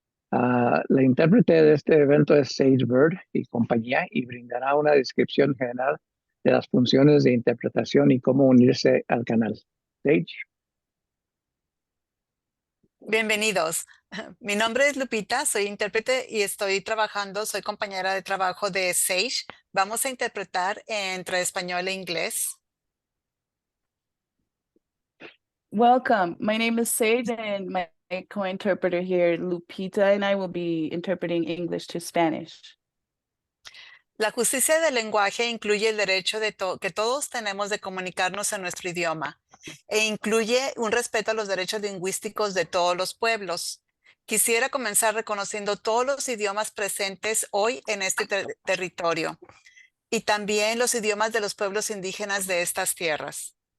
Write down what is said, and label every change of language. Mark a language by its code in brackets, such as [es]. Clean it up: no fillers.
[es] La intérprete de este evento es Sage Bird y compañía y brindará una descripción general de las funciones de interpretación y cómo unirse al canal. Sage. Bienvenidos. Mi nombre es Lupita, soy intérprete y soy compañera de trabajo de Sage. Vamos a interpretar entre español e inglés. [en] Welcome. My name is Sage and my co-interpreter here, Lupita, and I will be interpreting English to Spanish. [es] La justicia del lenguaje incluye el derecho que todos tenemos de comunicarnos en nuestro idioma e incluye un respeto a los derechos lingüísticos de todos los pueblos. Quisiera comenzar reconociendo todos los idiomas presentes hoy en este territorio y también los idiomas de los pueblos indígenas de estas tierras.